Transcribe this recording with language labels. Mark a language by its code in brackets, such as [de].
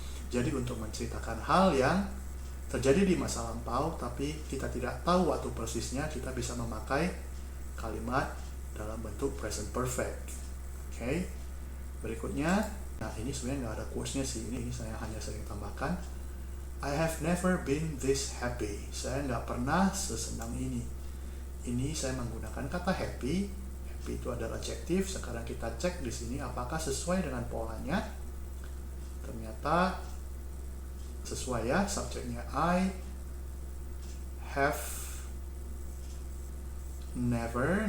[id] Jadi untuk menceritakan hal yang terjadi di masa lampau, tapi kita tidak tahu waktu persisnya, kita bisa memakai kalimat dalam bentuk present perfect. Oke. Berikutnya, nah ini sebenarnya nggak ada quotes-nya sih. Ini saya hanya sering tambahkan. [en] I have never been this happy. [id] Saya nggak pernah sesenang ini. Ini saya menggunakan kata happy. Happy itu adalah adjektif. Sekarang kita cek di sini apakah sesuai dengan polanya. Ternyata sesuai ya. Subjeknya [en] I have never.